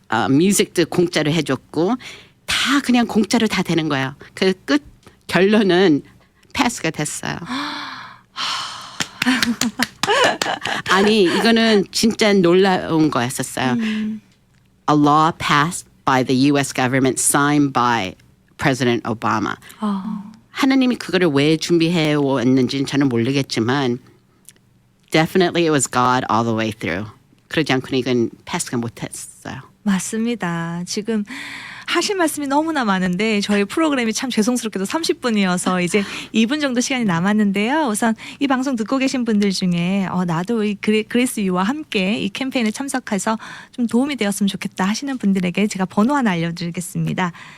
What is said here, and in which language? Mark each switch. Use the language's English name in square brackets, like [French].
[Korean] 뮤직도 공짜로 해줬고 다 그냥 공짜로 다 되는 거예요. 그 끝 결론은 패스가 됐어요. 아니 이거는 진짜 놀라운 거였었어요. [English] A law passed by the U.S. government, signed by President Obama. [Korean] 하나님이 그거를 왜 준비해 왔는지는 저는 모르겠지만 [English] definitely it was God all the way through. [Korean] 그러지 않고는 이건 패스가 못했어요. 맞습니다. 지금 하실 말씀이 너무나 많은데 저희 프로그램이 참 죄송스럽게도 30분이어서 이제 2분 정도 시간이 남았는데요. 우선 이 방송 듣고 계신 분들 중에 나도 이 그레이스 유와 함께 이 캠페인에 참석해서 좀 도움이 되었으면 좋겠다 하시는 분들에게 제가 번호 하나 알려드리겠습니다.